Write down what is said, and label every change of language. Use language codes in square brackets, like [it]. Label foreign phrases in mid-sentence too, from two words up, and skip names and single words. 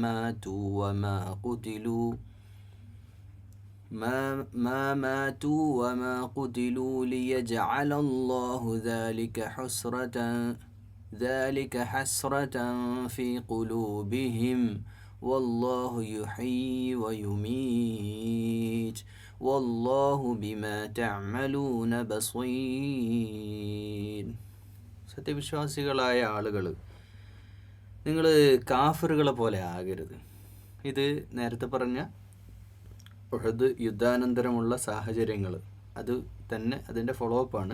[ar] ماتوا وما قتلوا ليجعل الله ذلك حسرة في قلوبهم والله يحيي ويميت والله بما تعملون بصير. [ml] സത്യവിശ്വാസികളായ ആളുകൾ, നിങ്ങൾ കാഫിറുകളെ പോലെ ആകരുത്. ഇത് നേരത്തെ പറഞ്ഞ ഉഹദ് യുദ്ധാനന്തരമുള്ള സാഹചര്യങ്ങൾ, അത് തന്നെ അതിൻ്റെ [en] follow up.